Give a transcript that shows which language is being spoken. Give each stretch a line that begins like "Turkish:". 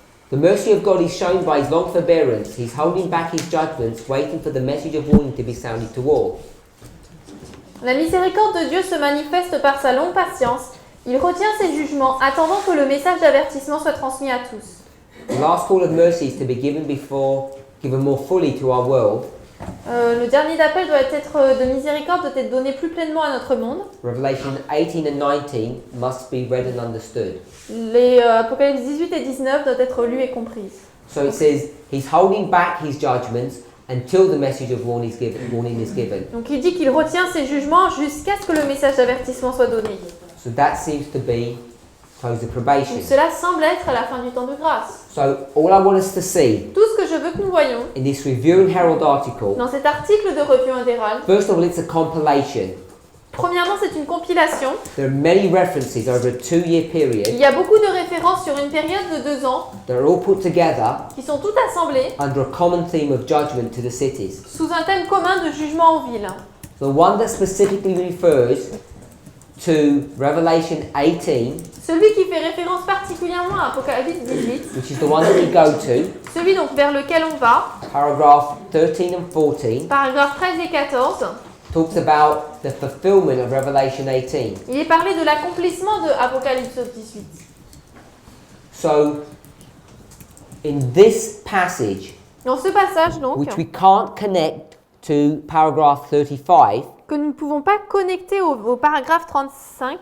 English: the mercy of God is shown by his long forbearance. He's holding back his judgments, waiting for the message of warning to be sounded to all.
French: La miséricorde de Dieu se manifeste par sa longue patience. Il retient ses jugements, attendant que le message d'avertissement soit transmis à tous.
English: The last call of mercy is to be given more fully to our world.
French: Le dernier d'appel doit être de miséricorde, doit être donné plus pleinement à notre monde.
English: Revelation 18 and 19 must be read and understood.
French: Les Apocalypse 18 et 19 doivent être lus et comprises.
English: So it says he's holding back his judgments until the message of warning is given.
French: Donc il dit qu'il retient ses jugements jusqu'à ce que le message d'avertissement soit donné.
English: So that seems to be close of probation.
French: Donc cela semble être à la fin du temps de grâce.
English: So all I want us to see
French: Tout ce que je veux que nous voyons
English: in this Review and Herald article,
French: dans cet article de Revue and Herald,
English: first of all, it's a compilation.
French: premièrement c'est une compilation.
English: There are many references over a 2-year
French: Il
English: period
French: y a beaucoup de références sur une période de 2 ans
English: that are all put together
French: qui sont toutes assemblées
English: under a common theme of judgment to the cities.
French: sous un thème commun de jugement aux villes.
English: The one that specifically refers to Revelation 18,
French: Celui qui fait référence particulièrement à Apocalypse 18,
English: which is the one that we go to,
French: celui donc vers lequel on va,
English: paragraph 13 and 14,
French: paragraphes 13 et 14,
English: talks about the fulfillment of Revelation 18.
French: il est parlé de l'accomplissement de Apocalypse 18.
English: So, in this passage,
French: Dans ce passage donc,
English: which we can't connect to paragraph 35
French: que nous ne pouvons pas connecter au paragraphe 35,